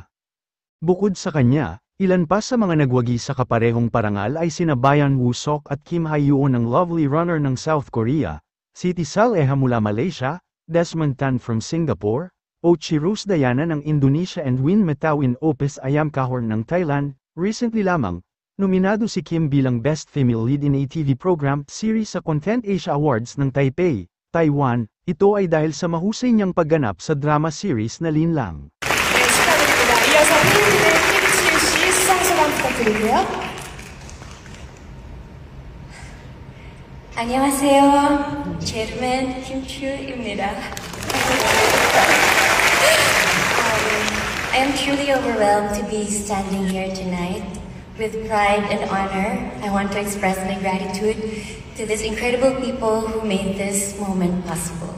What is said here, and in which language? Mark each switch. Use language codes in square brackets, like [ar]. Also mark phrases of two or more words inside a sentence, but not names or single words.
[tl] Bukod sa kanya, ilan pa sa mga nagwagi sa kaparehong parangal ay sina Bayan Woo-sok at Kim Hae-yoon ng lovely runner ng South Korea, Siti Saleha mula Malaysia, Desmond Tan [en] from Singapore, [tl] Ochi Rusdayana ng Indonesia and Win Metawin Opis Ayam Kahorn ng Thailand. Recently lamang, nominado si Kim bilang Best Female Lead in a TV Program Series sa Content Asia Awards ng Taipei, Taiwan. Ito ay dahil sa mahusay niyang pagganap sa drama series na Linlang. [ko] 이어서 팬분들 김치우 씨 수상 소감 부탁드리고요. 안녕하세요. Chairman Kim Chu입니다. [en] I am truly overwhelmed to be standing here tonight. With pride and honor, I want to express my gratitude to these incredible people who made this moment possible.